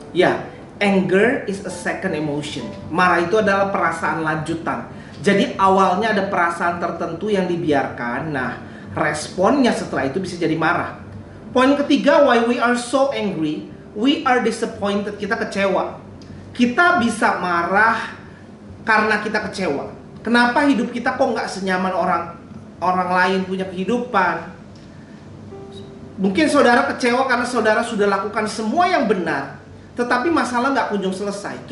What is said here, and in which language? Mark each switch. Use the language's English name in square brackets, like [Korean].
[English] Ya, anger is a second emotion. [Indonesian] Marah itu adalah perasaan lanjutan. Jadi awalnya ada perasaan tertentu yang dibiarkan. Nah, responnya setelah itu bisa jadi marah. Poin ketiga, [English] why we are so angry, we are disappointed. [Indonesian] Kita kecewa. Kita bisa marah karena kita kecewa. Kenapa hidup kita kok nggak senyaman orang lain punya kehidupan? Mungkin saudara kecewa karena saudara sudah lakukan semua yang benar, tetapi masalah nggak kunjung selesai.